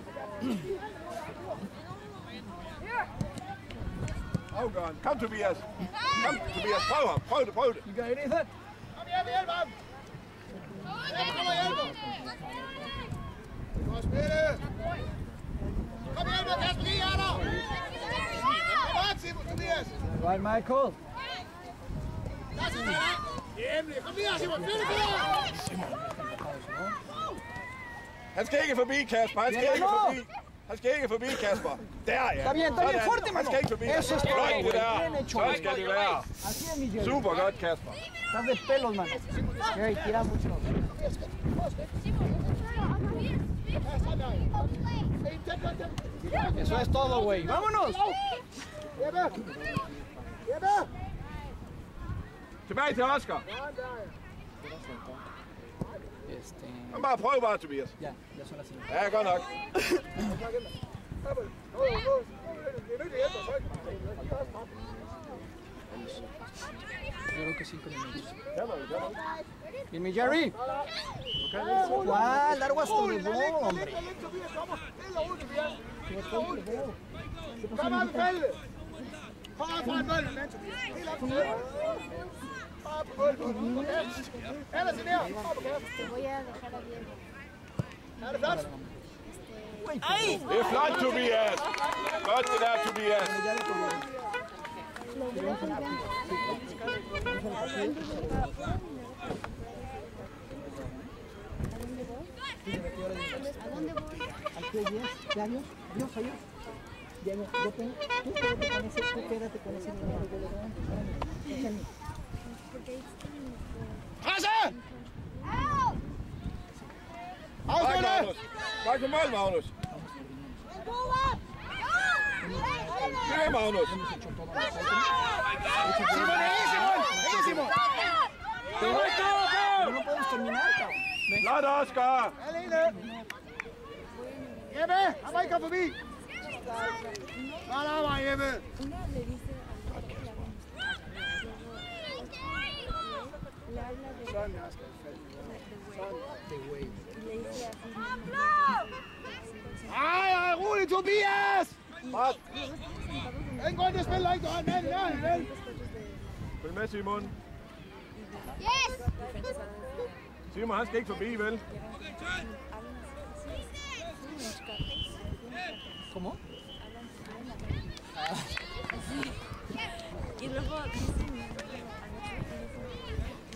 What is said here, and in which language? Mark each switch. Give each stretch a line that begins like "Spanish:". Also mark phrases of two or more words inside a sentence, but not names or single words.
Danish: Afgøren. Kom, Tobias. Prøv det.
English: You got it, Ethan?
Danish: Kom hjem og hjælp ham. Kom og hjælp ham. Kom og spille. Kom hjem og Kasper, lige her der. Kom op, Simon, Tobias.
English: Right, Michael.
Danish: Kom lige her, Simon. Flytte videre. Han skal ikke forbi, Kasper. Han skal ikke forbi, Kasper. Der, ja.
Spanish: Está bien, fuerte,
Danish: Han
Spanish: mano.
Danish: skal ikke forbi.
Spanish: Eso es todo,
Danish: Flot,
Spanish: güey.
Danish: det der.
Spanish: Bien hecho,
Danish: Sådan
Spanish: güey.
Danish: skal det være.
Spanish: Así es, mi Jerry.
Danish: Super godt, Kasper. Estás de pelos, mano. Jerry, tira mucho. Eso es todo, güey. ¡Vámonos! Tilbage til Oscar. Han bare prøv bare, Tobias.
Spanish: Ya son las 5.
Danish: Ja, godt nok.
Spanish: Yo creo que 5 minutos. Bien, mi Jerry. ¿Cuál? Largo hasta el bol, hombre.
Danish: Kom op, Fælde! Kom op foran møllen, mand, Tobias. Helt op på møllen. Op på møllen. Ellers i nær. Op på kassen. Er det flot? Det er flot, Tobias. Godt det der, Tobias.
Spanish: Al pie 10, Dios, ayúdame. Diego, tú quédate con ese número de delante.
Danish: Presse! Godt, Afslutte! Magnus. Godt på mål, Magnus. Det er Magnus. Simon, ikke Simon!
Spanish: No podemos terminar, cabrón.
Danish: Flot, Oscar. Alene! Jeppe, han må ikke komme forbi! Godt arbejde, Jeppe! Sådan, jeg skal Ej, rolig, Tobias! Godt. Ingen grund til at spille ikke døren, mand, vel? Følg med, Simon.
English: Yes!
Danish: Simon, han skal ikke forbi, vel?
Spanish: ¿Cómo? Y luego dicen,